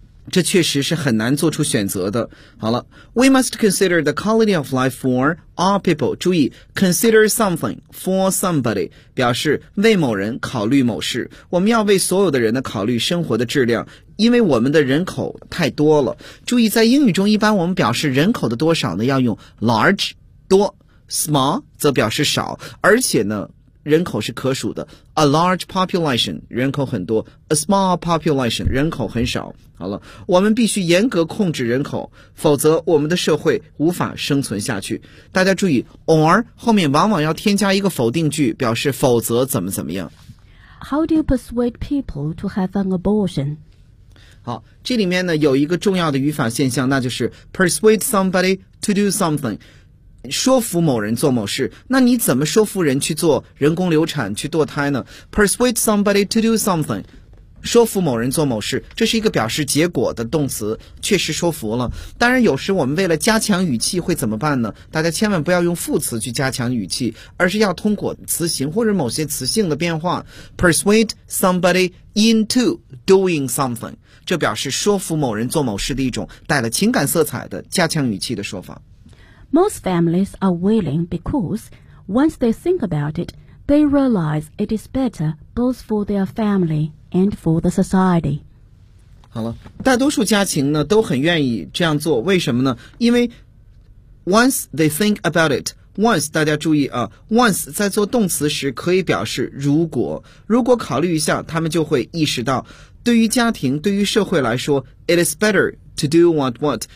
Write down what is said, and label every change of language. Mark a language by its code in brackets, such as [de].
[zh] 这确实是很难做出选择的。好了 [en] ,we must consider the quality of life for all people. [zh] 注意 , [en] consider something for somebody, [zh] 表示为某人考虑某事。我们要为所有的人的考虑生活的质量，因为我们的人口太多了。注意在英语中一般我们表示人口的多少呢，要用 large, 多 ,small, 则表示少，而且呢人口是可数的 , [en] a large population, [zh] 人口很多 , [en] a small population, [zh] 人口很少。好了，我们必须严格控制人口，否则我们的社会无法生存下去。大家注意 ,or, 后面往往要添加一个否定句，表示否则怎么怎么样。 [en] How do you persuade people to have an abortion? [zh] 好，这里面呢有一个重要的语法现象，那就是 [en] persuade somebody to do something, [zh] 说服某人做某事。那你怎么说服人去做人工流产，去堕胎呢？ [en] persuade somebody to do something, [zh] 说服某人做某事，这是一个表示结果的动词，确实说服了。当然有时我们为了加强语气会怎么办呢？大家千万不要用副词去加强语气，而是要通过词形或者某些词性的变化， [en] persuade somebody into doing something, [zh] 这表示说服某人做某事的一种带了情感色彩的加强语气的说法。 [en] Most families are willing because once they think about it, they realize it is better both for their family and for the society. [zh] 好了，大多数家庭呢都很愿意这样做，为什么呢？因为 [en] once they think about it,Once, [zh] 大家注意啊 ,once 在做动词时可以表示如果。如果考虑一下，他们就会意识到，对于家庭，对于社会来说 , [en] it is better to do what what.